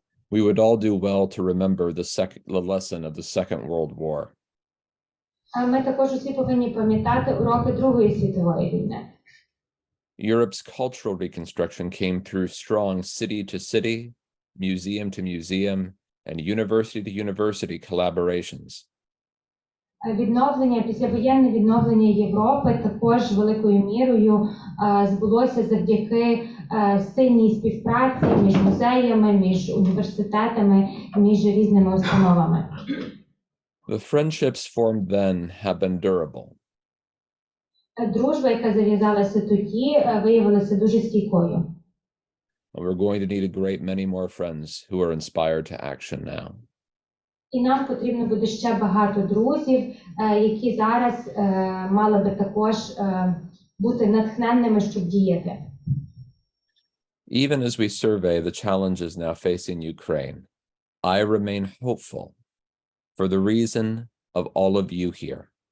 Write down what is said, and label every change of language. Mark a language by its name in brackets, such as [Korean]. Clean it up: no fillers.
[English] We would all do well to remember the lesson of the Second World War. [Ukrainian] Ми також усі повинні пам'ятати уроки Другої світової війни. [English] Europe's cultural reconstruction came through strong city-to-city, museum-to-museum, and university-to-university collaborations. [Ukrainian] Післявоєнне відновлення Європи також великою мірою збулося завдяки сильній співпраці між музеями, між університетами, між різними установами. [English] The friendships formed then have been durable. [Ukrainian] Дружба, яка зав'язалася тоді, виявилася дуже стійкою. [English] We're going to need a great many more friends who are inspired to action now. [Ukrainian] І нам потрібно буде ще багато друзів, які зараз мали би також бути натхненними, щоб діяти. [English] Even as we survey the challenges now facing Ukraine, I remain hopeful for the reason of all of you here.